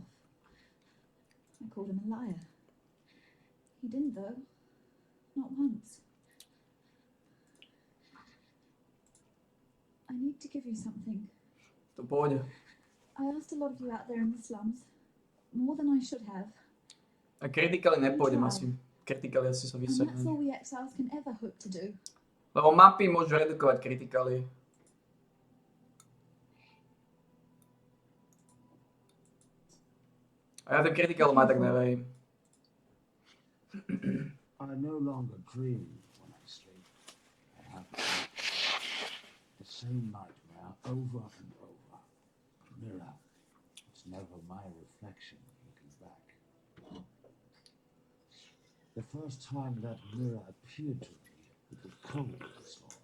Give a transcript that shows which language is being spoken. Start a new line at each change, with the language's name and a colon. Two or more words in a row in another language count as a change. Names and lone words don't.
English: I called him a liar. He didn't, though. Not once. I need to give you something.
Slovak: To pôjde.
English: I asked a lot of you out there in the slums. More than I should have.
Slovak: A kritikali nepôjdem asi. Kritikali asi sa
English: And that's all
Slovak: vyseknú.
English: we exiles can ever hope to do.
Slovak: Lebo mapy môžu redukovať kritikali. A ja ten kritikal ma tak neverím.
English: I no longer dream when I sleep. I have the same nightmare over and over. Mirror. It's never my reflection looking back. The first time that mirror appeared to me, it was cold as law.